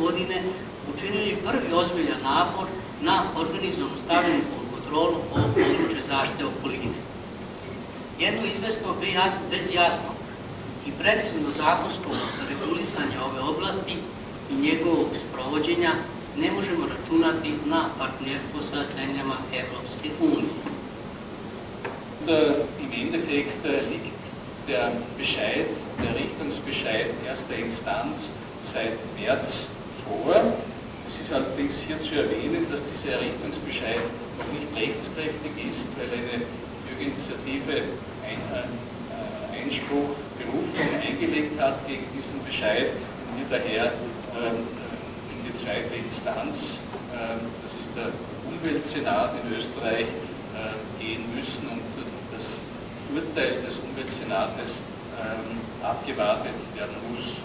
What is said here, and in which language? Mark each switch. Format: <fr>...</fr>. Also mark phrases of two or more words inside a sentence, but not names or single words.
<sr>godine učinili prvi ozbiljan napor na organizovanu stavljanje pod kontrolu ovog područja zaštite okoline. Jedno izvesno bez jasnog i precizno zakonskog regulisanja ove oblasti i njegovog sprovođenja ne možemo računati na partnerstvo sa zemljama Evropske unije.</sr> <de>Im Endeffekt liegt der Bescheid, der Richtungsbescheid erster Instanz seit März vor. Es ist allerdings hier zu erwähnen, dass dieser Richtungsbescheid noch nicht rechtskräftig ist, weil eine Bürgerinitiative Einspruch, Berufung eingelegt hat gegen diesen Bescheid und wir daher in die zweite Instanz, das ist der Umweltsenat in Österreich, gehen müssen und das Urteil des Umweltsenates abgewartet werden muss.</de>